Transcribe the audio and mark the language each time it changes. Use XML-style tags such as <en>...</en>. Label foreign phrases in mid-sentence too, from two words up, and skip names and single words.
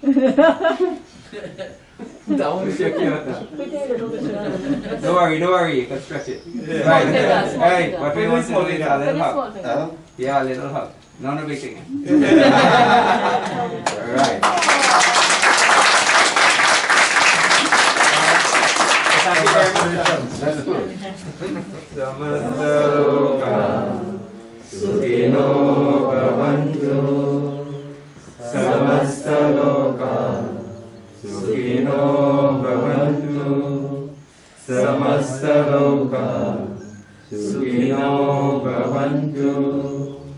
<en>Don't worry, you can stretch it. Right. Hey, what we want to do is a little hug. Yeah, a little hug. No big thing. Alright. Thank you very much. That's good.</en> <sa>Sukino Bhavantu Samasta Loka Sukino Bhavantu Samasta Loka Sukino Bhavantu</sa>